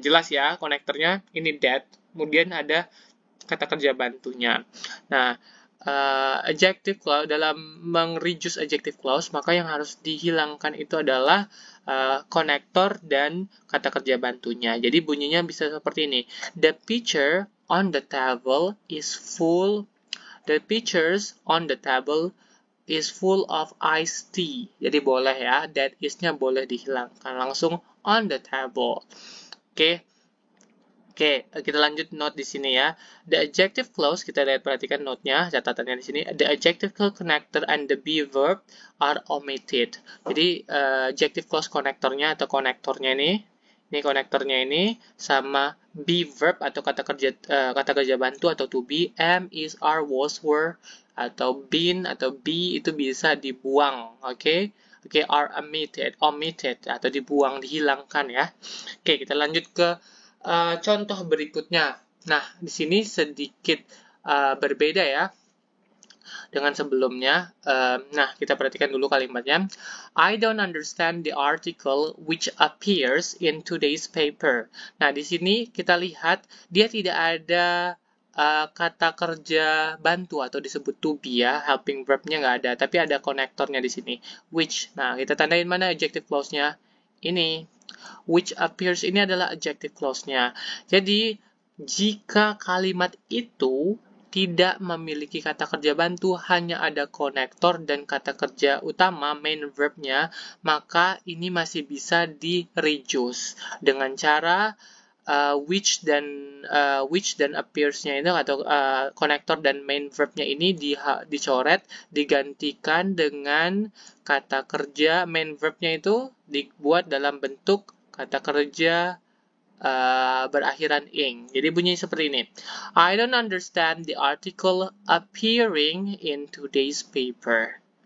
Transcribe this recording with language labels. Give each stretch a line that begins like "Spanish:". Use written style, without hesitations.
Indonesian: Jelas ya, konektornya ini that. Kemudian ada kata kerja bantunya. Nah, adjective clause, dalam meng-reduce adjective clause, maka yang harus dihilangkan itu adalah konektor dan kata kerja bantunya. Jadi bunyinya bisa seperti ini.
English: The pitcher on the table is full. The pitchers on the table is full of iced tea.
Indonesian: Jadi boleh ya, that is-nya boleh dihilangkan. Langsung
English: on the table.
Indonesian: Oke. Oke, kita lanjut note di sini ya. The adjective clause, kita lihat perhatikan note-nya, catatannya di sini.
English: The adjective clause connector and the be verb are omitted.
Indonesian: Jadi adjective clause konektornya atau konektornya ini konektornya ini sama be verb atau kata kerja bantu atau to be, am, is, are, was, were atau been atau be itu bisa dibuang. Oke,
English: are omitted
Indonesian: atau dibuang, dihilangkan ya. Oke, kita lanjut ke contoh berikutnya. Nah, di sini sedikit berbeda ya dengan sebelumnya. Nah, kita perhatikan dulu kalimatnya.
English: I don't understand the article which appears in today's paper.
Indonesian: Nah, di sini kita lihat dia tidak ada kata kerja bantu atau disebut to be ya, helping verb-nya nggak ada, tapi ada konektornya di sini, which. Nah, kita tandain mana adjective clause-nya? Ini.
English: Which appears
Indonesian: ini adalah adjective clause-nya. Jadi, jika kalimat itu tidak memiliki kata kerja bantu, hanya ada konektor dan kata kerja utama, main verb-nya, maka ini masih bisa di-reduce dengan cara which dan appears-nya itu atau konektor dan main verb-nya ini dicoret, digantikan dengan kata kerja main verb-nya itu dibuat dalam bentuk kata kerja berakhiran ing. Jadi bunyinya seperti ini.
English: I don't understand the article appearing in today's paper.